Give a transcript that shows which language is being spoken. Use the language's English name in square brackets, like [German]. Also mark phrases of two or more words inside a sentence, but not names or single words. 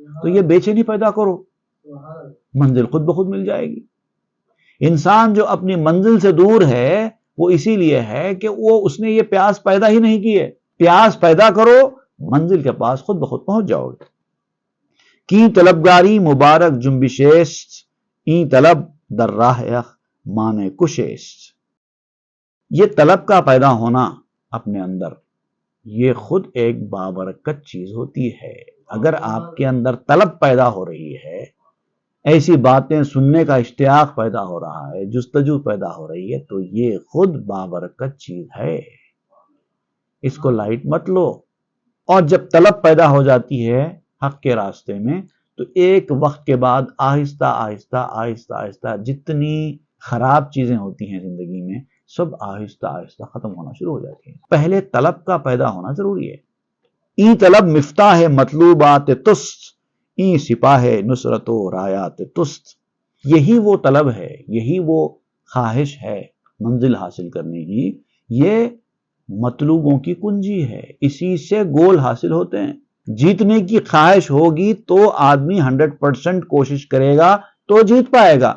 [Urdu] تو یہ بے چینی پیدا کرو، منزل خود بخود مل جائے گی. انسان جو اپنی منزل سے دور ہے وہ اسی لیے ہے کہ اس نے یہ پیاس پیدا ہی نہیں کی ہے. پیاس پیدا کرو، منزل کے پاس خود بخود پہنچ جاؤ گے. [Persian] کی طلبگاری مبارک جنبشیست، این طلب در راہ مانے کشیست. [Urdu] یہ طلب کا پیدا ہونا اپنے اندر یہ خود ایک بابرکت چیز ہوتی ہے. اگر آپ کے اندر طلب پیدا ہو رہی ہے، ایسی باتیں سننے کا اشتیاق پیدا ہو رہا ہے، جستجو پیدا ہو رہی ہے، تو یہ خود بابرکت چیز ہے. اس کو لائٹ مت لو. اور جب طلب پیدا ہو جاتی ہے حق کے راستے میں تو ایک وقت کے بعد آہستہ آہستہ آہستہ آہستہ جتنی خراب چیزیں ہوتی ہیں زندگی میں سب آہستہ آہستہ ختم ہونا شروع ہو جاتی ہیں. پہلے طلب کا پیدا ہونا ضروری ہے. [Persian] ای طلب مفتاح مطلوبات تست، ای سپاہ نصرت و رایات تست. [Urdu] یہی وہ طلب ہے، یہی وہ خواہش ہے منزل حاصل کرنے کی. یہ مطلوبوں کی کنجی ہے، اسی سے گول حاصل ہوتے ہیں. جیتنے کی خواہش ہوگی تو آدمی 100% کوشش کرے گا تو جیت پائے گا.